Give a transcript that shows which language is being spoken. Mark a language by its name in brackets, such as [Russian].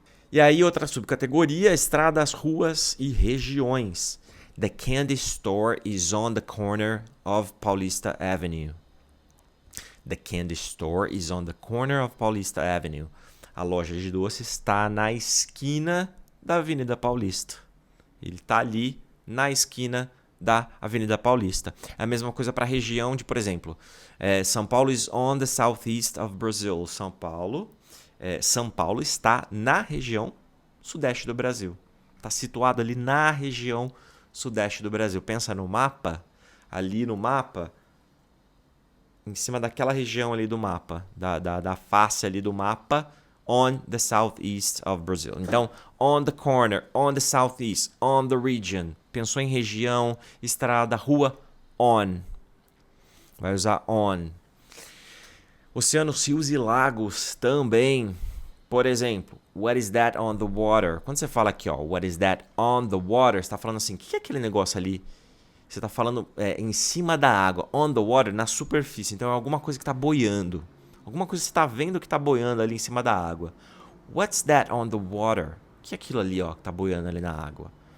[Portuguese] E aí, outra subcategoria, estradas, ruas e regiões. [English] The candy store is on the corner of Paulista Avenue. The candy store is on the corner of Paulista Avenue. [Portuguese] A loja de doces está na esquina da Avenida Paulista. Ele está ali na esquina da Avenida Paulista. É a mesma coisa para a região de, por exemplo, [English] São Paulo is on the southeast of Brazil. [Portuguese] São Paulo está na região sudeste do Brasil. Está situado ali na região sudeste do Brasil. Pensa no mapa, ali no mapa, em cima daquela região ali do mapa, da face ali do mapa, [English] on the southeast of Brazil. Então, on the corner, on the southeast, on the region. [Portuguese] Pensou em região, estrada, rua, on. Vai usar on. Oceanos, rios e lagos também. Por exemplo, [English] what is that on the water? [Portuguese] Quando você fala aqui, ó, [English] what is that on the water, [Portuguese] você está falando assim, o que é aquele negócio ali? Você está falando em cima da água, [English] on the water, [Portuguese] na superfície. Então é alguma coisa que está boiando. Alguma coisa que você está vendo que está boiando ali em cima da água. [English] What's that on the water? [Portuguese] O que é aquilo ali, ó, que está boiando ali na água?